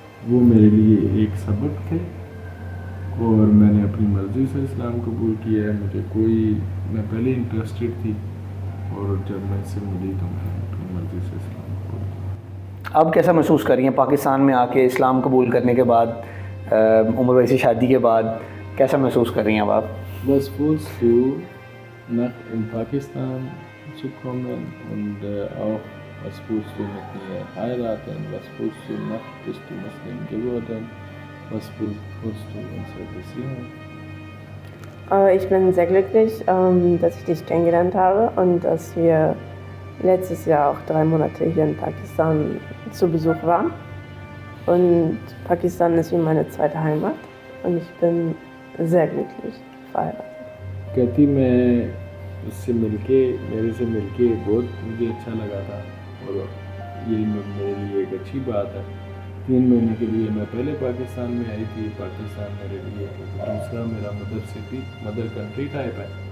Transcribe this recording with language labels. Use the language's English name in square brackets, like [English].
[Urdu] وہ میرے لیے ایک سبق تھے اور میں نے اپنی مرضی سے اسلام قبول کیا ہے. میں پہلے انٹرسٹڈ تھی اور جب میں اس سے ملی تو میں نے اپنی مرضی سے اسلام قبول کیا. اب کیسا محسوس کر رہی ہیں پاکستان میں آ کے اسلام قبول کرنے کے بعد, عمر بھائی سے شادی کے بعد کیسا محسوس کر رہی ہیں اب آپ؟ [German] Was fühlst du, nach in Pakistan zu kommen und auch was fühlst du mit mir heiraten? Was fühlst du nach, bist du Muslim geworden? Was fühlst du in unserer Beziehung? Ich bin sehr glücklich, dass ich dich kennengelernt habe und dass wir letztes Jahr auch 3 Monate hier in Pakistan zu Besuch waren. Und Pakistan ist wie meine zweite Heimat und ich bin sehr glücklich verheiratet. [Urdu] کہتی میں اس سے مل کے, میرے سے مل کے بہت مجھے اچھا لگا تھا اور یہ میرے لیے ایک اچھی بات ہے. 3 مہینے کے لیے میں پہلے پاکستان میں آئی تھی. پاکستان میرے لیے دوسرا میرا مدر کنٹری ٹائپ ہے.